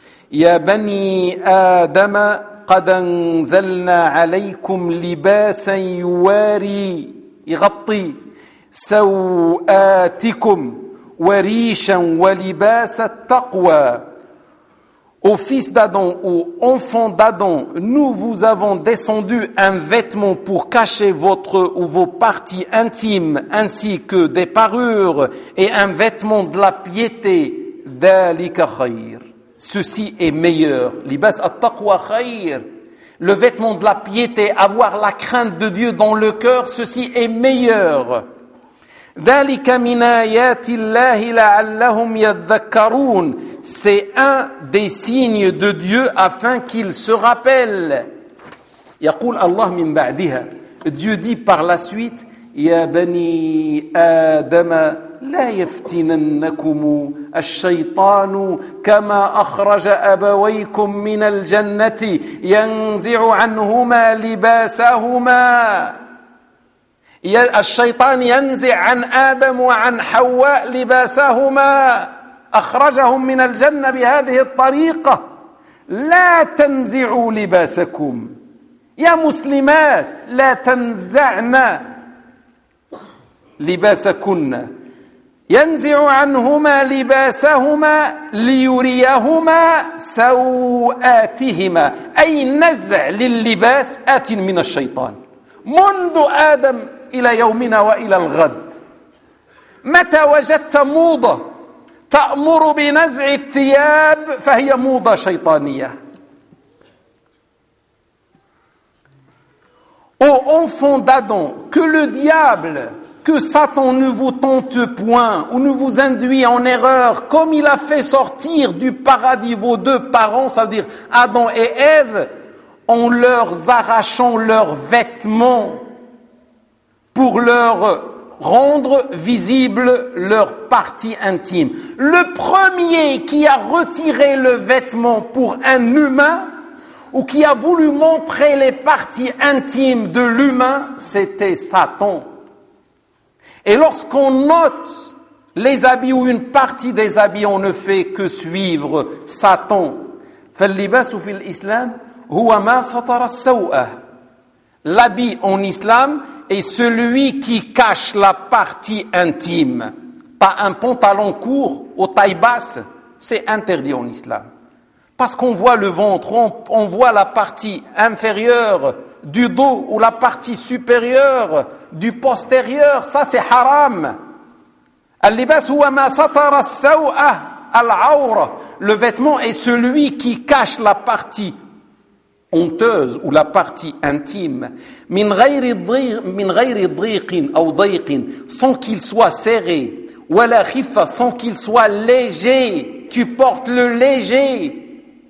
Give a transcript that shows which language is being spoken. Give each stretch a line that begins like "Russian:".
Arabic: Ya bani Adam قد انزلنا عليكم لباسا يواري يغطي سوآتكم وريشا ولباس التقوى.
French: Ô fils d'Adam, ô enfant d'Adam, nous vous avons descendu un vêtement pour cacher votre ou vos parties intimes, ainsi que des parures et un vêtement de la piété.
Arabic: ذلك خير.
French: Ceci est meilleur.
Arabic: لباس التقوى خير.
French: Le vêtement de la piété, avoir la crainte de Dieu dans le cœur, ceci est meilleur.
Arabic: ذَلِكَ مِنْ آيَاتِ اللَّهِ لَعَلَّهُمْ يَذَّكَّرُونَ.
French: C'est un des signes de Dieu afin qu'il se rappelle.
Arabic: يقول الله من بعدها.
French: Dieu dit par la suite,
Arabic: يَا بَنِي آدَمَ لَا يَفْتِنَنَّكُمُ الشَّيْطَانُ كَمَا أَخْرَجَ أَبَوَيْكُمْ مِنَ الْجَنَّةِ يَنْزِعُ عَنْهُمَا لِبَاسَهُمَا. الشيطان ينزع عن آدم وعن حواء لباسهما أخرجهم من الجنة بهذه الطريقة. لا تنزعوا لباسكم يا مسلمات, لا تنزعن لباسكن. ينزع عنهما لباسهما ليريهما سوآتهما, أي نزع لللباس آت من الشيطان منذ آدم إلى يومنا وإلى الغد. متى وجدت موضة تأمر بنزع الثياب فهي موضة شيطانية.
French: Ô enfant d'Adam, que le diable, que Satan ne vous tente point ou ne vous induit en erreur, comme il a fait sortir du paradis vos deux parents, c'est-à-dire Adam et Ève, en leur arrachant leurs vêtements pour leur rendre visible leur partie intime. Le premier qui a retiré le vêtement pour un humain ou qui a voulu montrer les parties intimes de l'humain, c'était Satan. Et lorsqu'on note les habits ou une partie des habits, on ne fait que suivre Satan.
Arabic: فاللباس في الإسلام هو ما ستر السوء.
French: L'habit en islam est celui qui cache la partie intime. Pas un pantalon court aux tailles basses, c'est interdit en islam. Parce qu'on voit le ventre, on voit la partie inférieure du dos ou la partie supérieure du postérieur, ça c'est haram.
Arabic: اللباس هو ما ستر السوء العورة.
French: Le vêtement est celui qui cache la partie honteuse ou la partie intime.
Arabic: Min ghayri dhiqin aw dayqin,
French: sans qu'il soit serré.
Arabic: Wala khifa,
French: sans qu'il soit léger. Tu portes le léger.